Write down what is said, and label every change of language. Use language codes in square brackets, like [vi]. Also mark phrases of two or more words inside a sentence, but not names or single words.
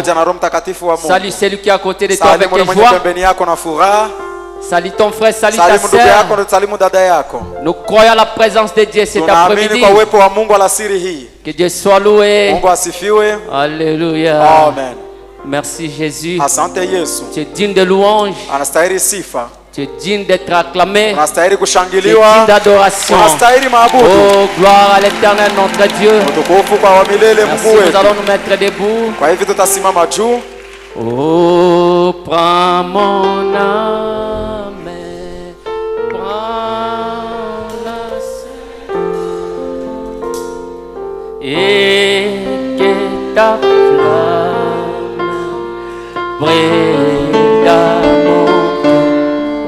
[fr] Salut celui qui est à côté de toi avec joie. Salut ton frère, salut ta sœur. Nous croyons à la présence de Dieu cet après-midi. Que Dieu soit loué. Alléluia. Amen. Merci Jésus. [sw] Asante Yesu. [fr] Tu es digne de louange. [sw] Anastahili sifa. [fr] Tu es digne d'être acclamé. [sw] Unastahili [fr] Tu es [sw] kushangiliwa. [fr] digne d'adoration. [sw] Unastahili maabudu. [fr] Oh, gloire à l'Éternel notre Dieu. [sw] Utukufu kwa wa milele [fr] Merci, [sw] Mungu [fr] nous [sw] wetu. [fr] allons nous mettre debout. [sw] Kwa hivyo tutasimama juu. [fr] Oh, prends mon âme, prends-la et que ta flamme brille dans mon cœur.